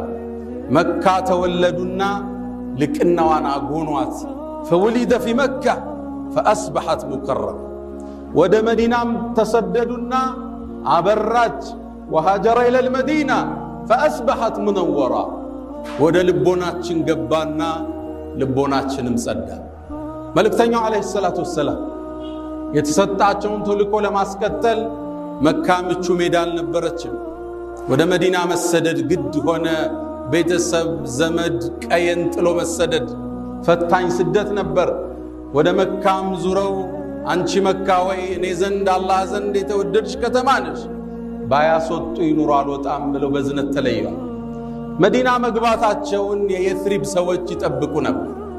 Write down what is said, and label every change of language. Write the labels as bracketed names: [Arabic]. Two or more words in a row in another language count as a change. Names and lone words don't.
[Amharic] መካ ተወለዱና ልቅናዋን አጎኗት [Arabic] فولد في مكة فأصبحت مكرمة [Amharic] ወደ መዲናም ተሰደዱና አበራች [Arabic] وهاجر إلى المدينة فأصبحت منورة [Amharic] ወደ ልቦናችን ገባና ልቦናችንም ጸዳ መልእክተኛው [Arabic] عليه الصلاة والسلام [Amharic] የተሰጣቸውን ተልእኮ ለማስከተል መካ ምቹ ሜዳ አልነበረችም ወደ መዲና መሰደድ ግድ ሆነ ቤተሰብ ዘመድ ቀየን ጥሎ መሰደድ ፈታኝ ስደት ነበር ወደ መካም ዙረው አንቺ መካ ወይ እኔ ዘንድ አላህ ዘንድ የተወደድሽ ከተማ ነሽ ባያስወጡ ይኑሩ አልወጣም ብለው በዝነት ተለየው መዲና መግባታቸውን የየትሪብ ሰዎች ይጠብቁ ነበር